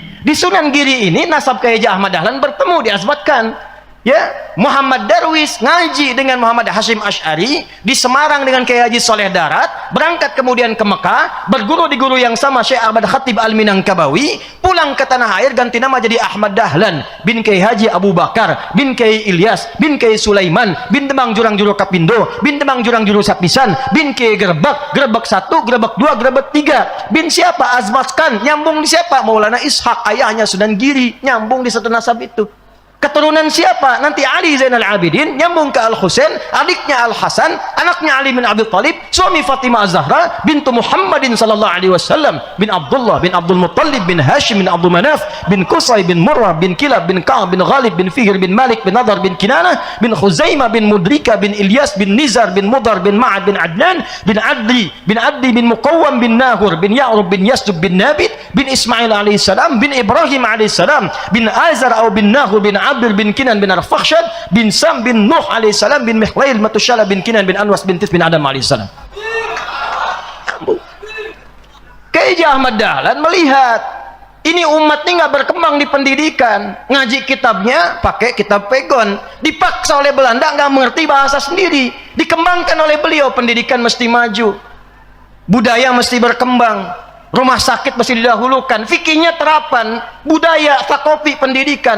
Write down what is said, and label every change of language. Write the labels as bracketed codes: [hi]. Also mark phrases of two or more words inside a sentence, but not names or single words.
[id] Di Sunan Giri ini nasab Kiai Haji Ahmad Dahlan bertemu, diazmatkan. Ya, Muhammad Darwis ngaji dengan Muhammad Hashim Asy'ari di Semarang dengan Kiai Haji Soleh Darat, berangkat kemudian ke Mekah, berguru di guru yang sama Syekh Ahmad Khatib Al-Minangkabawi, pulang ke tanah air ganti nama jadi Ahmad Dahlan bin Kiai Haji Abu Bakar bin Kiai Ilyas bin Kiai Sulaiman bin Demang Jurang Juru Kapindo bin Demang Jurang Juru Sapisan bin Kiai Gerbak 1, Gerbak 2, Gerbak 3 bin siapa? Azmaskan, nyambung di siapa? Maulana Ishaq, ayahnya Sunan Giri, nyambung di satu nasab itu. Keturunan siapa? Nanti Ali Zainal Abidin, nyambung ke Al-Husain, adiknya Al-Hasan, anaknya Ali bin Abi Thalib, suami Fatimah Az-Zahra, [ar] بنت محمد صلى الله عليه وسلم, [id] bin Abdullah, bin Abdul Muttalib, bin Hashim, bin Abdul Manaf, bin Qusay, bin Murrah, bin Kilab, bin Ka'ab, bin Ghalib, bin Fihr, bin Malik, bin Nadar, bin Kinanah, bin Khuzaimah, bin Mudrika, bin Ilyas, bin Nizar, bin Mudar, bin Ma'ad, bin Adnan, bin Adli, bin Muqawwam, bin Nahur, bin Ya'rub, bin Yasdub, bin Nabit, bin Ismail [ar] عليه السلام, [id] bin Ibrahim [ar] عليه السلام, [id] bin Azar atau bin Nahur, bin Abdul bin Kinan bin Arfakhshad bin Sam bin Nuh alaihissalam bin Mihlail Matushala bin Kinan bin Anwas bin Tis bin Adam alaihissalam. Kiai Haji Ahmad Dahlan melihat ini umat ini nggak berkembang di pendidikan, ngaji kitabnya pakai kitab pegon, dipaksa oleh Belanda nggak mengerti bahasa sendiri, dikembangkan oleh beliau, pendidikan mesti maju, budaya mesti berkembang, rumah sakit mesti didahulukan, fikihnya terapan, budaya, takopi, pendidikan.